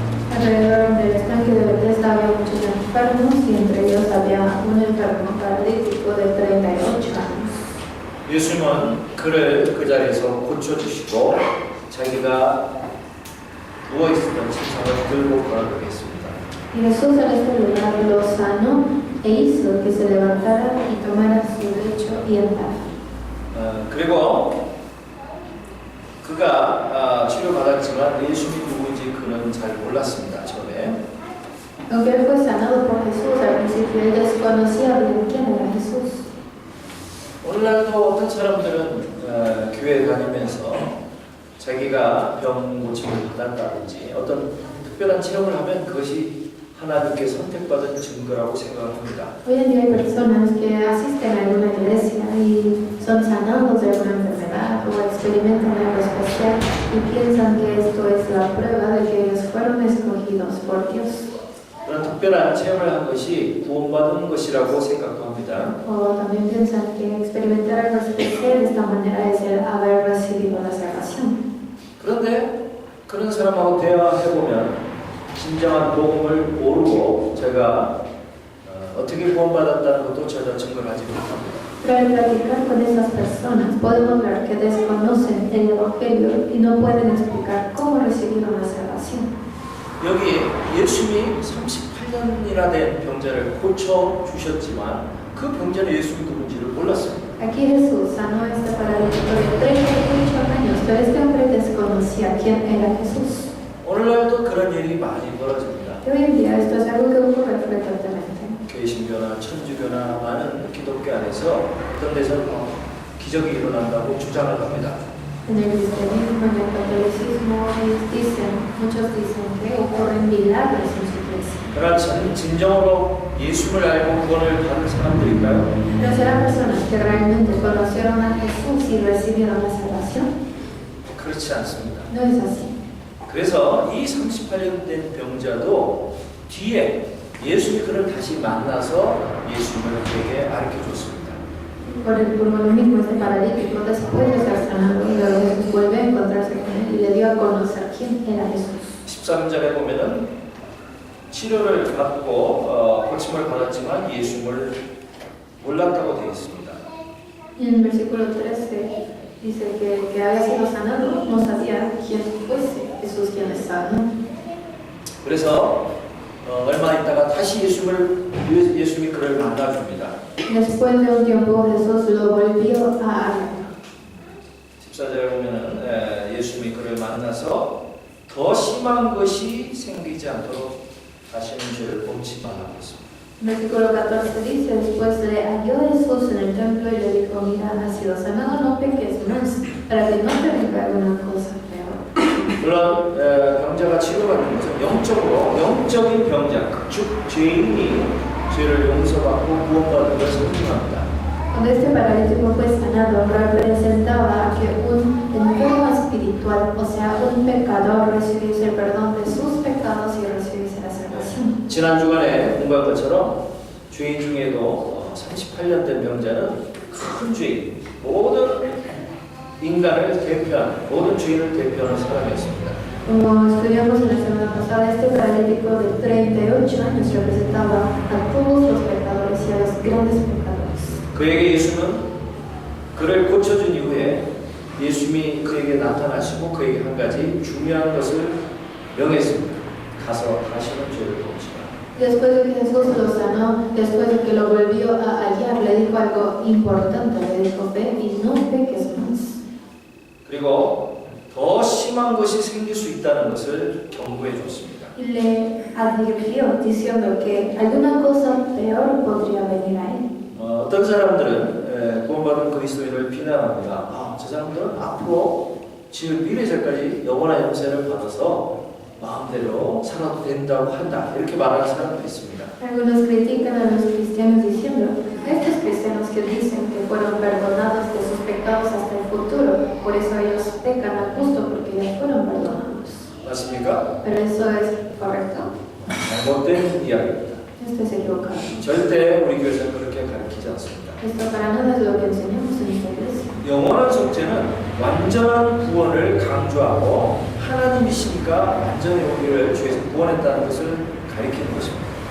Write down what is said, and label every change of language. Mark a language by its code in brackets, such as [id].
[es] Alrededor del estanque de Bethesda había muchos enfermos y entre ellos había un enfermo paralítico de 38 años. [ko] 예수님은 그를 그 자리에서 고쳐주시고 자기가 누워있었던 침상을 들고 걸어가게 했습니다. [es] Y Jesús en este lugar lo sanó e hizo que se levantara y tomara su lecho y andara. [ko] 그리고 그가 치료받았지만 예수님이 누구인지 그는 잘 몰랐습니다. 처음에. [es] Aunque él fue sanado por Jesús, al principio él desconocía bien quién era Jesús. [ko] 오늘날도 어떤 사람들은 교회 다니면서 자기가 병 고침을 받았다든지 어떤 특별한 체험을 하면 그것이 하나님께 선택받은 증거라고 생각합니다. [es] Hoy en día hay personas que asisten a alguna iglesia y son sanados de alguna enfermedad o experimentan algo especial y piensan que esto es la prueba de que ellos fueron escogidos por Dios. [ko] 그런 특별한 체험을 한 것이 구원받은 것이라고 생각도 합니다. [es] O también piensan que experimentar algo especial de esta manera es el haber recibido la salvación. [ko] 그런데 그런 사람하고 대화해보면 진정한 복음을 모르고 제가 어떻게 구원받았다는 것도 전혀 증거를 하지 못합니다. [es] Pero al platicar con esas personas podemos ver que desconocen el Evangelio y no pueden explicar cómo recibieron la salvación. [ko] 여기 예수님이 38년이나 된 병자를 고쳐 주셨지만 그 병자는 예수님이 누군지를 몰랐습니다. [es] Aquí Jesús sanó a este paralítico de 38 años, pero este hombre desconocía quién era Jesús. [ko] 오늘날도 그런 일이 많이 벌어집니다. [es] Y hoy en día esto es algo que ocurre frecuentemente. [ko] 개신교나 천주교나 많은 기독교 안에서 어떤 데서는 기적이 일어난다고 주장을 합니다. [es] En el cristianismo, en el catolicismo, muchos dicen que ocurren milagros en su iglesia. [ko] 그러나 진정으로 예수를 알고 구원을 받은 사람들일까요? [es] Pero serán personas que realmente conocieron a Jesús y recibieron la salvación. [ko] 그렇지 않습니다. [es] No es así. [ko] 그래서 이 38년 된 병자도 뒤에 예수님이 그를 다시 만나서 예수님을 그에게 가르쳐 줬습니다. [es] Por lo mismo, este paralítico, después de ser sanado, luego Jesús vuelve a encontrarse con él y le dio a conocer quién era Jesús. [ko] 13절에 보면은 치료를 받고 고침을 받았지만 예수님을 몰랐다고 되어 있습니다. [es] Y en el versículo 13 dice que había sido sanado, no sabía quién fuese Jesús quien le sanó. [ko] 그래서 얼마 있다가 다시 예수님이 그를 만나줍니다. [es] Después de un tiempo Jesús lo volvió a hablar. [ko] 14절에 보면은 예수님이 그를 만나서 더 심한 것이 생기지 않도록 다시는 죄를 범치 말라고 했습니다. [es] Versículo 14 dice, después le halló Jesús en el templo y le dijo, mira, has sido sanado, no peques más, para que no te venga alguna cosa peor. [ko] 물론 병자가 치료받는 것은 영적인 병자, 즉 죄인이 죄를 용서받고 구원받는 것을 의미합니다. [es] Cuando este paralítico fue sanado, representaba que un enfermo espiritual, o sea, un pecador, recibiese el perdón de sus pecados y recibiese la salvación. [ko] 지난 주간에 공부한 것처럼 죄인 중에도 38년 된 병자는 큰 죄인, 모든 인간을 대표하는, 모든 죄인을 대표하는 사람이었습니다. [es] Como estudiamos en la semana pasada, este paralítico de 38 años representaba a todos los pecadores y a los grandes pecadores. [ko] 그에게 예수는 그를 고쳐준 이후에 예수님이 그에게 나타나시고 그에게 한 가지 중요한 것을 명했습니다. 가서 다시는 죄를 범치 마라. [es] Después de que Jesús lo sanó, después de que lo volvió a hallar, le dijo algo importante, le dijo, ve y no peques más. [ko] 그리고 더 심한 것이 생길 수 있다는 것을 경고해 줬습니다. [es] Y le advirtió diciendo que alguna cosa peor podría venir a él. [ko] 어떤 사람들은 구원받은 그리스도인을 비난합니다. 저 사람들은 앞으로 지을 미래세까지 영원한 영생을 받아서 마음대로 살아도 된다고 한다. 이렇게 말하는 사람도 있습니다. [es] Algunos critican a los cristianos diciendo, estos cristianos que dicen que fueron perdonados de sus pecados hasta el futuro, por eso ellos pecan a justo porque ya fueron perdonados. [ko] 맞습니까? [es] Pero eso es correcto. [ko] 잘못된 이야기입니다. [es] Esto es equivocado. [ko] 절대 우리 교회에서는 그렇게 가르치지 않습니다. [es] Esto para nada es lo que enseñamos en esta iglesia. [ko] 영원한 속죄는 완전한 구원을 강조하고 하나님이시니까 완전히 우리를 죄에서 구원했다는 것을 가리키는 것입니다.